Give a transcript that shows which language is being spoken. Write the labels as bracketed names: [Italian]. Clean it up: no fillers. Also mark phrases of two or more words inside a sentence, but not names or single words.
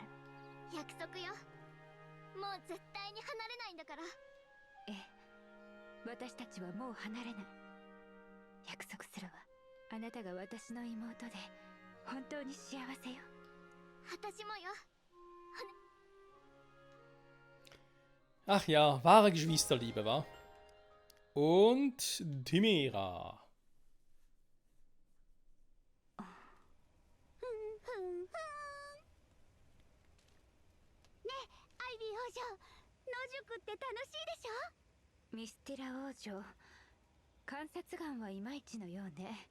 [Japanese] 約束よ。もう絶対に離れないんだから。ええ、私たちはもう離れない。約束するわ。あなたが私の妹で本当に幸せよ。私もよ。 [German] Ach ja, wahre Geschwisterliebe, wa? Und Timera. [Japanese] アイビー王女、野宿って楽しいでしょ。ミスティラ王女、観察眼はいまいちのようね。